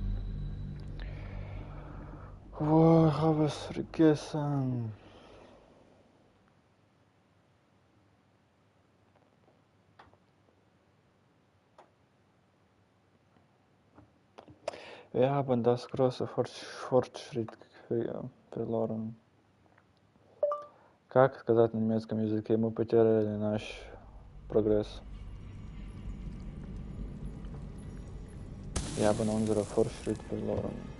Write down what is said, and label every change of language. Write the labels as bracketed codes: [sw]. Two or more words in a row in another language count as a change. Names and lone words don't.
[de] Oh, ich habe es vergessen. Wir haben das große Fortschritt verloren. [ru] Как сказать на немецком языке? Мы потеряли наш прогресс. [de] Wir haben unseren Fortschritt verloren.